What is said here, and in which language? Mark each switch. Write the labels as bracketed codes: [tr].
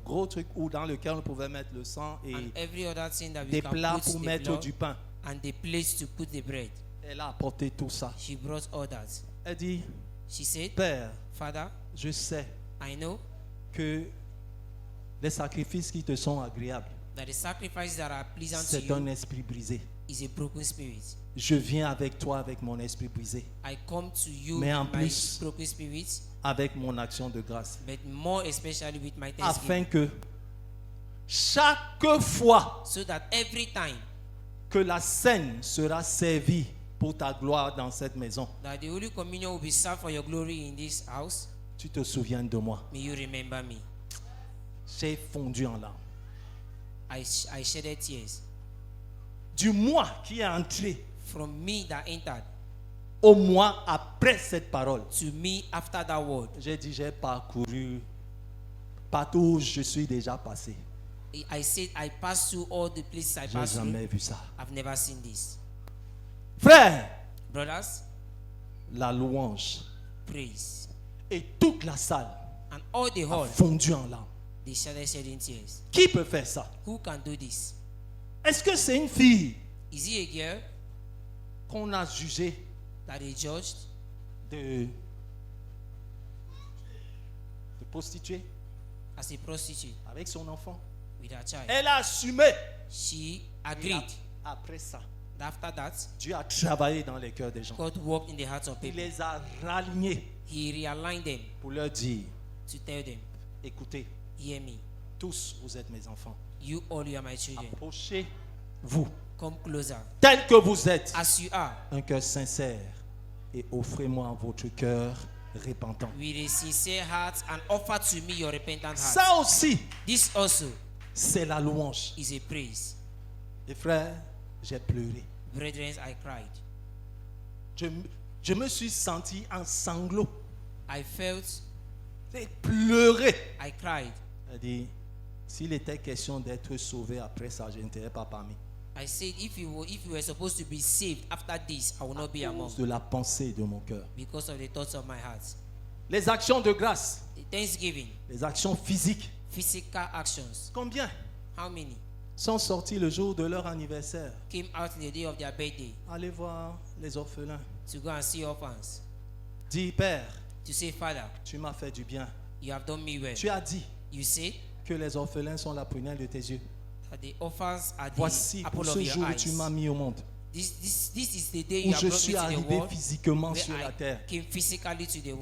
[fr] gros trucs où dans lequel on pouvait mettre le sang et [en] and every other thing that we [fr] des [en] can [fr] plats [en] put [fr] pour [en] the [fr] mettre [en] blood, [fr] du pain. [en] and the plates to put the bread. [fr] Elle a apporté tout ça. [en] She brought all that. [fr] Elle dit, [en] She said, [fr] Père, [en] Father, [fr] je sais [en] I know [fr] que les sacrifices qui te sont agréables, [en] that the sacrifices that are pleasant to [fr] c'est un [en] you [fr] esprit brisé. [en] is a broken spirit. [fr] Je viens avec toi avec mon esprit brisé, [en] I come to you [fr] Mais en [en] with my [fr] plus, [en] broken spirit, [fr] avec mon action de grâce, [en] but more especially with my [fr] afin [en] thanksgiving, [fr] que chaque fois [en] so that every time [fr] que la scène sera servie pour ta gloire dans cette maison, [en] that the Holy Communion will be served for your glory in this house, [fr] tu te souviens de moi. [en] may you remember me. [fr] J'ai fondu en larmes. [en] I shedded tears. [fr] Du mois qui est entré [en] From me that entered [fr] au mois après cette parole, [en] to me after that word, [fr] j'ai dit, j'ai parcouru partout où je suis déjà passé. [en] I said I passed through all the places I [fr] J'ai [en] passed through. [fr] jamais vu ça. [en] I've never seen this. [fr] Frère, [en] Brothers, [fr] la louange [en] praise. [fr] et toute la salle [en] And all the [fr] a [en] hall, [fr] fondu en larmes. [en] they started shedding tears. [fr] Qui peut faire ça? [en] Who can do this? [fr] Est-ce que c'est une fille [en] Is he a girl [fr] qu'on a jugée [en] that they judged [fr] de prostituée [en] as a prostitute [fr] avec son enfant? [en] with her child? [fr] Elle a assumé. [en] She [fr] Et [en] agreed. [fr] après ça, [en] After that, [fr] Dieu a travaillé dans les cœurs des gens. [en] God worked in the hearts of [fr] Il [en] people. [fr] les a ralignés [en] He realigned them [fr] pour leur dire, [en] to tell them, [fr] écoutez, [en] hear me. [fr] tous vous êtes mes enfants. [en] You all, you are my children. [fr] Approchez-vous [en] Come closer. [fr] tel que vous êtes, [en] As you are, [fr] un cœur sincère, et offrez-moi votre cœur repentant. [en] with a sincere heart, and offer to me your repentant heart. [fr] Ça aussi, [en] This also [fr] c'est la louange. [en] is a praise. [fr] Et frère, j'ai pleuré. [en] Brethren, I cried. [fr] Je me suis senti en sanglots. [en] I felt, [fr] J'ai pleuré. [en] I cried. [fr] Elle dit, s'il était question d'être sauvé après ça, je n'étais pas parmi. [en] I said, if you were supposed to be saved after this, I will not be [fr] À [en] among [fr] cause de la pensée de mon cœur. [en] because of the thoughts of my heart. [fr] Les actions de grâce, [en] The Thanksgiving, [fr] les actions physiques, [en] physical actions. [fr] combien [en] How many [fr] sont sorties le jour de leur anniversaire? [en] came out in the day of their birthday [fr] Allez voir les orphelins. [en] to go and see orphans? [fr] Dis, Père, [en] To say, Father, [fr] tu m'as fait du bien. [en] you have done me well. [fr] Tu as dit [en] You say [fr] que les orphelins sont la prunelle de tes yeux. [en] that the orphans are the [fr] Voici [en] apple [fr] pour [en] of [fr] ce [en] your [fr] jour où [en] eyes. [fr] tu m'as mis au monde, [en] This is the day [fr] où [en] you have [fr] je [en] brought me [fr] suis [en] to the [fr] arrivé [en] world, [fr] physiquement [en] where [fr] sur la [en] I [fr] terre. [en] came physically to the world.